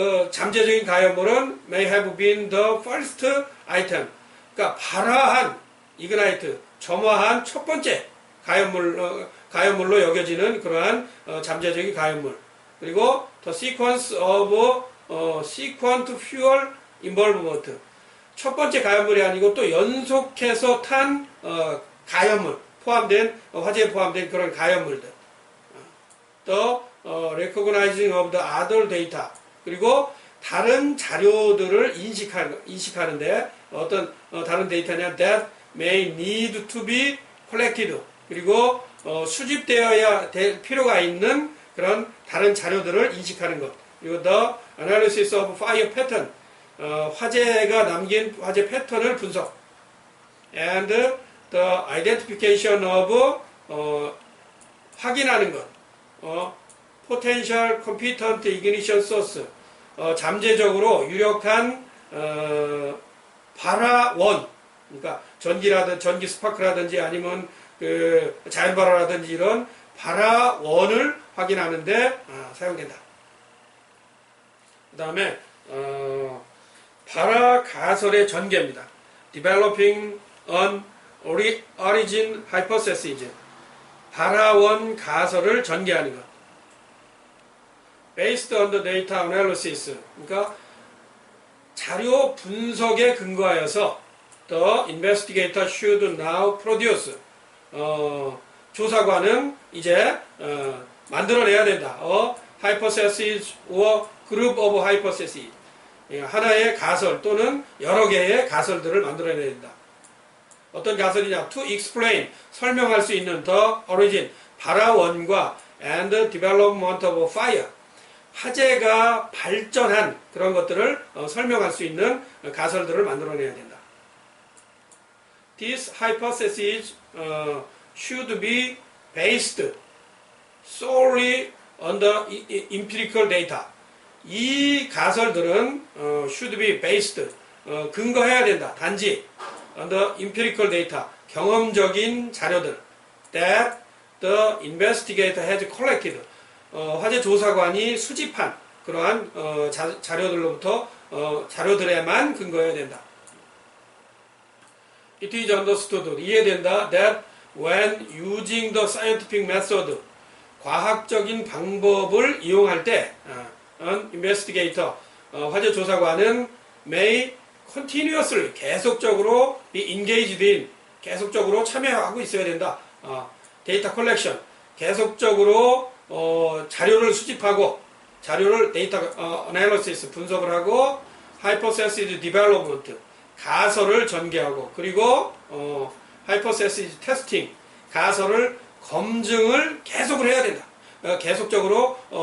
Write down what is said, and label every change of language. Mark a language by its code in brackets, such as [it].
[ko] 잠재적인 가연물은 [en] may have been the first item. [ko] 그러니까 발화한 ignite, 점화한 첫 번째 가연물로 여겨지는 그러한 잠재적인 가연물. [en] 그리고 the sequence of sequent fuel involvement. [ko] 첫 번째 가연물이 아니고 또 연속해서 탄 가연물 포함된 화재에 포함된 그런 가연물들. [en] The recognizing of the other data. [ko] 그리고 다른 자료들을 인식하는데 어떤 다른 데이터냐 [en] that may need to be collected. [ko] 그리고 수집되어야 될 필요가 있는 그런 다른 자료들을 인식하는 것. [en] 그리고 the analysis of fire pattern. [ko] 화재가 남긴 화재 패턴을 분석. [en] And the identification of [ko] 확인하는 것. [en] potential competent ignition source. [ko] 잠재적으로 유력한 발화원. 그러니까 전기 스파크라든지 아니면 자연 발화라든지 이런 발화원을 확인하는데 사용된다. 그 다음에 발화 가설의 전개입니다. [en] Developing an origin hypothesis. [ko] 발화원 가설을 전개하는 것. [en] Based on the data analysis. [ko] 그러니까 자료 분석에 근거하여서 [en] the investigator should now produce. [ko] 조사관은 이제 만들어내야 된다. [en] hypothesis or group of hypotheses. [ko] 하나의 가설 또는 여러 개의 가설들을 만들어내야 된다. 어떤 가설이냐? [en] To explain, [ko] 설명할 수 있는 [en] the origin, [ko] 발화원과 [en] and development of fire, [ko] 화재가 발전한 그런 것들을 설명할 수 있는 가설들을 만들어내야 된다. [en] These hypotheses should be based solely on the empirical data. [ko] 이 가설들은 [en] should be based, [ko] 근거해야 된다. 단지 [en] on the empirical data, [ko] 경험적인 자료들 [en] that the investigator has collected, [ko] 화재 조사관이 수집한 그러한 자료들로부터 자료들에만 근거해야 된다. [en] It is understood, [ko] 이해된다. [en] That when using the scientific method, [ko] 과학적인 방법을 이용할 때 [en] an investigator, [ko] 화재 조사관은 [en] may continuously, 계속적으로 be engaged in, [ko] 계속적으로 참여하고 있어야 된다. [en] 데이터 컬렉션, [ko] 계속적으로 자료를 수집하고 자료를 [en] 데이터 어널리시스 [ko] 분석을 하고 [en] hypothesis development, [ko] 가설을 전개하고 그리고 [en] hypothesis testing, [ko] 가설을 검증을 계속을 해야 된다. 계속적으로